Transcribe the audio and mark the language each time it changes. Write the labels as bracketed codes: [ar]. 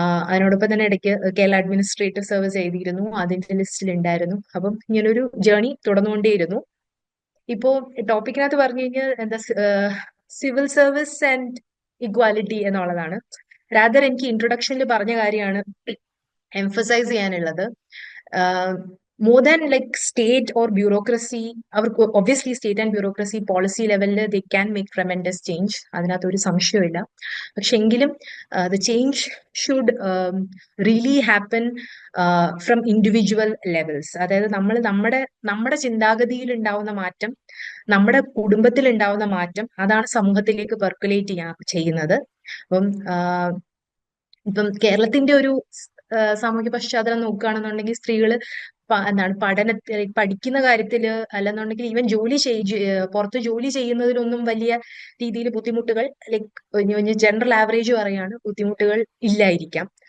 [ml] അതിനോടൊപ്പം തന്നെ ഇടയ്ക്ക് കേരള അഡ്മിനിസ്ട്രേറ്റീവ് സർവീസ് എഴുതിയിരുന്നു, അതിന്റെ ലിസ്റ്റിൽ ഉണ്ടായിരുന്നു. അപ്പം ഇങ്ങനൊരു ജേർണി തുടർന്നുകൊണ്ടേയിരുന്നു. ഇപ്പോ ടോപ്പിക്കിനകത്ത് പറഞ്ഞു കഴിഞ്ഞാൽ സിവിൽ സർവീസ് ആൻഡ് ഇക്വാലിറ്റി എന്നുള്ളതാണ്. എനിക്ക് ഇൻട്രൊഡക്ഷനിൽ പറഞ്ഞ കാര്യമാണ് എംഫസൈസ് ചെയ്യാനുള്ളത്. [en] more than like state or bureaucracy, അവർക്ക് obviously state and bureaucracy policy ലെവലിൽ they can make tremendous change, [ml] അതിനകത്ത് ഒരു സംശയമില്ല. പക്ഷെ എങ്കിലും [en] the change should really happen from individual levels. [ml] അതായത് നമ്മുടെ ചിന്താഗതിയിൽ ഉണ്ടാവുന്ന മാറ്റം, നമ്മുടെ കുടുംബത്തിൽ ഉണ്ടാവുന്ന മാറ്റം, അതാണ് സമൂഹത്തിലേക്ക് പെർക്കുലേറ്റ് ചെയ്യുന്നത്. അപ്പം ഇപ്പം കേരളത്തിന്റെ ഒരു സാമൂഹ്യ പശ്ചാത്തലം നോക്കുകയാണെന്നുണ്ടെങ്കിൽ സ്ത്രീകള് എന്താണ് പഠിക്കുന്ന കാര്യത്തില് അല്ലെന്നുണ്ടെങ്കിൽ ഈവൻ പുറത്ത് ജോലി ചെയ്യുന്നതിലൊന്നും വലിയ രീതിയിൽ ബുദ്ധിമുട്ടുകൾ, ലൈക്ക് ജനറൽ ആവറേജ് പറയാണ്, ബുദ്ധിമുട്ടുകൾ ഇല്ലായിരിക്കാം.